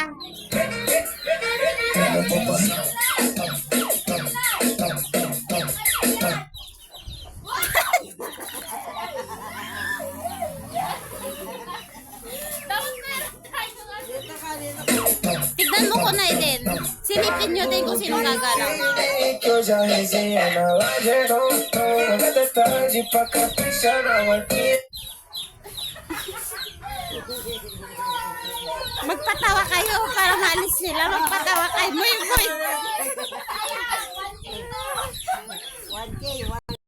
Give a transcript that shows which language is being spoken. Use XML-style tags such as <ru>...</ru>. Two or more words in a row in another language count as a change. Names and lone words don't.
<tl>Tignan mo Kunay din. Silipin nyo din kung sino gagalaw.</tl> <pt>Que hoje a resenha na laje gostou. Até tarde pra caprichar na guardinha.</pt> <tl>Magpatawa kayo para maalis sila. Magpatawa kayo.</tl> <es>Muy, muy.</es> <tl>1K,</tl>